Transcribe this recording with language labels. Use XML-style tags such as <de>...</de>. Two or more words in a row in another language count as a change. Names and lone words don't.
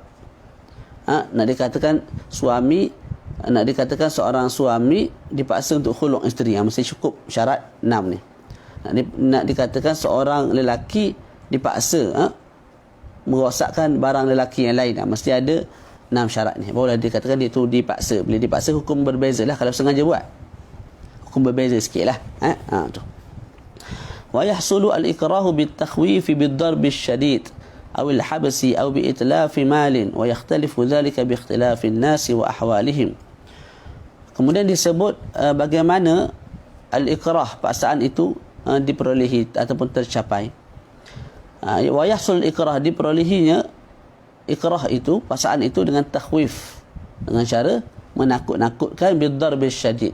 <ms>Nak dikatakan seorang suami dipaksa untuk khuluk isteri, mesti cukup syarat 6 ni. Nak dikatakan seorang lelaki dipaksa merosakkan barang lelaki yang lain, mesti ada 6 syarat ni. Barulah dikatakan dia tu dipaksa. Bila dipaksa hukum berbeza lah. Kalau sengaja buat, hukum berbeza sikit lah. Tu.</ms> <ar>ويحصل الإكراه بالتخويف بالضرب الشديد أو الحبس أو بإتلاف مال ويختلف ذلك باختلاف الناس وأحوالهم.</ar> <ms>Kemudian disebut bagaimana al-ikrah, paksaan itu diperolehi ataupun tercapai.</ms> <ar>ويحصل إكراه,</ar> <ms>diperolehinya ikrah itu, paksaan itu dengan takhwif, dengan cara menakut-nakutkan</ms> <ar>بالضرب الشديد.</ar>